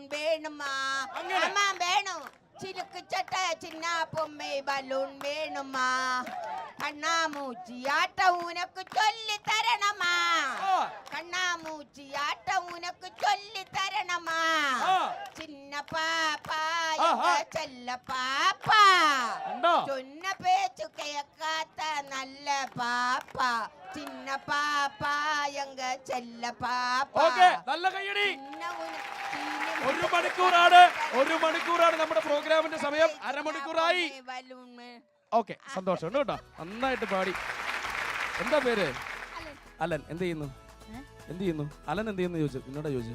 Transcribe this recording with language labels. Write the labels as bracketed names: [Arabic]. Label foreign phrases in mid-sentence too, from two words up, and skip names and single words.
[Tamil] வேணுமா ஆமா வேணும் சிலுக்கு சட்டை சின்ன பொம்மை பலூன் வேணுமா கண்ணாமூச்சி ஆட்டம் உனக்கு சொல்லி தரணுமா கண்ணாமூச்சி ஆட்டம் உனக்கு சொல்லி தரணுமா சின்ன பாப்பா எங்க செல்ல பாப்பா சொன்ன பேச்சு கேட்காத நல்ல பாப்பா சின்ன பாப்பா எங்க செல்ல பாப்பா. [Malayalam] നല്ല കയ്യടി. ഒരു മണിക്കൂറാണ് നമ്മുടെ പ്രോഗ്രാമിന്റെ സമയം. അരമണിക്കൂറായി. ഓക്കെ, സന്തോഷമുണ്ട് കേട്ടോ. നന്നായിട്ട് പാടി. എന്താ പേര്? അലൻ. എന്ത് ചെയ്യുന്നു? അലൻ എന്ത് ചെയ്യുന്നു ചോദിച്ചു. എന്നോടാ ചോദിച്ചു.